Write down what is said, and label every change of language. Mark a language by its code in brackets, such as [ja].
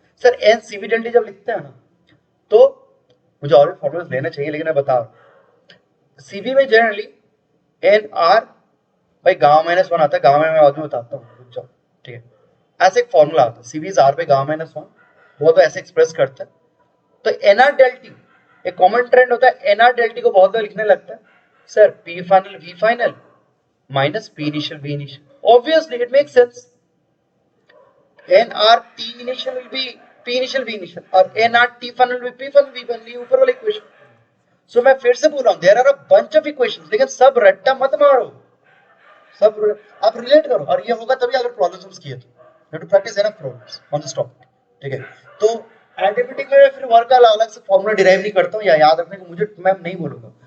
[hi] Sir N CV डेल्टी जब लिखते हैं ना, तो मुझे और भी फॉर्मूलाज लेना चाहिए, लेकिन मैं बता रहा हूँ सीवी में जनरली एन आर भाई गामा माइनस वन आता है, गामा में मैं बाद में बताता हूँ, रुक जाओ, ठीक है। ऐसे एक फॉर्मूला आता है, CV is R by gamma minus one, बहुत तो ऐसे एक्सप्रेस करते हैं। तो एनआर डेल्टी एक कॉमन ट्रेंड होता है, एनआर डेल्टी को बहुत बार लिखने लगता है sir P final we final minus P initial v initial, [en] Obviously it makes sense. nrt initial will be p initial v initial और nrt final will be p final v final, [hi] ये ऊपर वाला equation. सो मैं फिर से बोल रहा हूं, [en] there are a bunch of equations, [hi] लेकिन सब रट्टा मत मारो, सब आप रिलेट करो, और ये होगा तभी अगर प्रॉब्लम्स किए तो [en] you have to practise enough problems on this topic, [hi] ठीक है। तो एडिबिलिटी में फिर वर्क का अलग से फॉर्मूला डिराइव नहीं करता हूं, या याद रखने को मुझे मैं नहीं बोलूंगा।